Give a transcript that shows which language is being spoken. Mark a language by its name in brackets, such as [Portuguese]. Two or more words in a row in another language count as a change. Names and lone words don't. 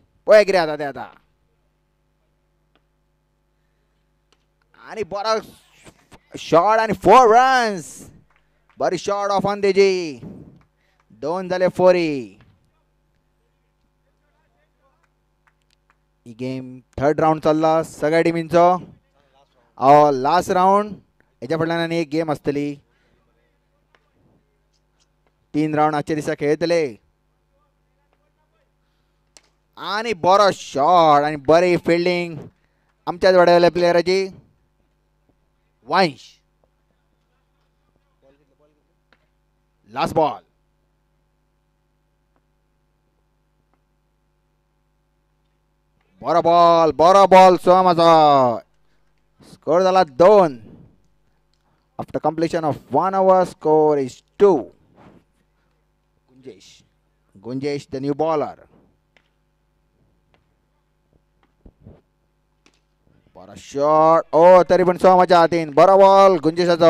[Konkani] पोय किती आता ते आता. आणि बरा शॉट आणि 4 रन्स. बरी [English] shot off on [Konkani] त्याची. 2 झाले 4. ही गेम 3rd राऊंड चालला सगळ्या टिमींचो. [English] last round [Konkani] याच्या फुडल्यान आनी एक गेम आसतली. 3 राऊंड आजच्या दिसा खेळतले. आणि बरो शॉट आणि बरी फिल्डिंग आमच्याच वाड्यावयल्या प्लेयराची. [English] वंश last ball. [Konkani] बरो बॉल सोमाचा. स्कोर झाला 2. [English] after completion of 1 over score is 2. गुंजेश the new bowler. [Konkani] बरो शॉट. ओ तरी पण सोमाच्या हातीन. बरो बॉल गुंजेशाचो.